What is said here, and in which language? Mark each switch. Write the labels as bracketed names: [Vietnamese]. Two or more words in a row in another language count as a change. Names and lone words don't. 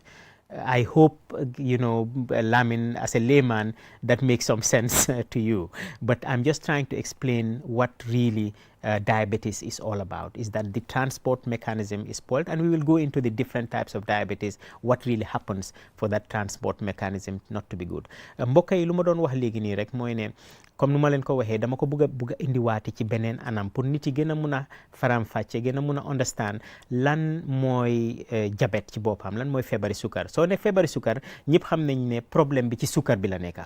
[English] I hope, you know, Lamin, as a layman, that makes some sense to you. But I'm just trying to explain what really diabetes is all about, is that the transport mechanism is spoiled, and we will go into the different types of diabetes, what really happens for that transport mechanism not to be good. [Wolof] Mbokk yi lu ma doon wax léegi nii rek mooy ne comme nu ma leen ko waxee dama ko bugg a indiwaati ci beneen anam pour nit yi gën a mun a faram-fàcce, gën a mun a understand lan mooy diabète ci boppam, lan mooy feebari sukar. Soo ne feebari sukar ñëpp xam nañ ne problème bi ci sukar bi la nekka.